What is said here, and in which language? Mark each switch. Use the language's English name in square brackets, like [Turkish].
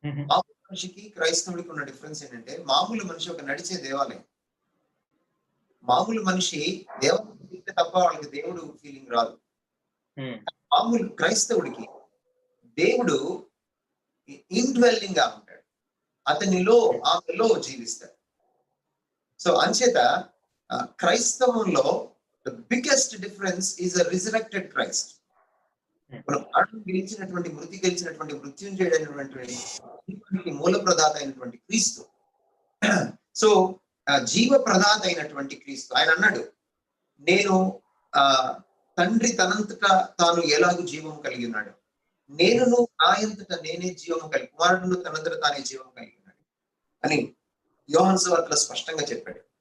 [Telugu] మామూలు మనిషికి క్రైస్తవుడికి ఉన్న డిఫరెన్స్ ఏంటంటే, మామూలు మనిషి ఒక నడిచే దేవాలయం. మామూలు మనిషి దేవాలయం తప్ప వాళ్ళకి దేవుడు ఫీలింగ్ రాదు. మామూలు క్రైస్తవుడికి దేవుడు ఇన్డ్వెల్లింగ్ గా ఉంటాడు, అతనిలో ఆమెలో జీవిస్తాడు. సో అంచేత క్రైస్తవంలో [English] the biggest difference is a resurrected Christ. [Telugu] మనం మరణం గెలిచినటువంటి, మృతి గెలిచినటువంటి, మృత్యుంజయుడైనటువంటి మూల ప్రదాత అయినటువంటి క్రీస్తు. సో జీవ ప్రదాత అయినటువంటి క్రీస్తు ఆయన అన్నాడు, నేను తండ్రి తనంతటా తాను ఎలాగూ జీవం కలిగి ఉన్నాడు, నేను నా అంతటా నేనే జీవం కలిగి, కుమారుడు తనంతటా తానే జీవం కలిగి ఉన్నాడు అని యోహాను సువార్తలో స్పష్టంగా చెప్పాడు.